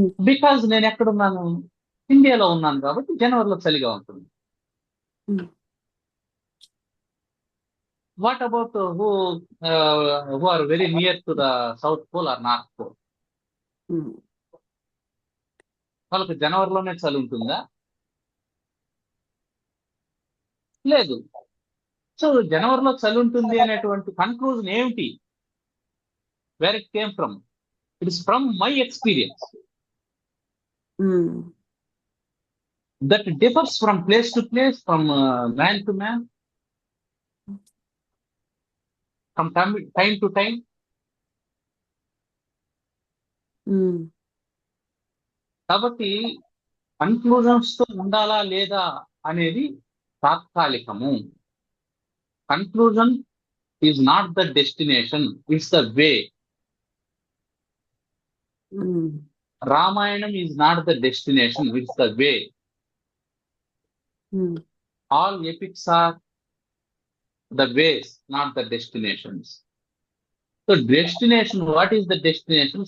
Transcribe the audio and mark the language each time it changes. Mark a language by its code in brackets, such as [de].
[te] Because నేను ఎక్కడున్నాను, ఇండియాలో ఉన్నాను కాబట్టి జనవరిలో చలిగా ఉంటుంది. [en] What about who are very near to the South Pole or North Pole? [te] వాళ్ళకి జనవరిలోనే చలి ఉంటుందా? లేదు. సో జనవరిలో చలి ఉంటుంది అనేటువంటి కన్క్లూజన్ ఏమిటి? [en] Where it came from? It is from my experience. That differs from place to place, from man to man, from time to time. [te] కాబట్టి కన్క్లూజన్స్ తో ఉండాలా లేదా అనేది తాత్కాలికము. [en] Conclusion is not the destination, it's the way. Ramayana is not the destination, it's the way. All epics are the ways, not the destinations. So destination, what is the destination?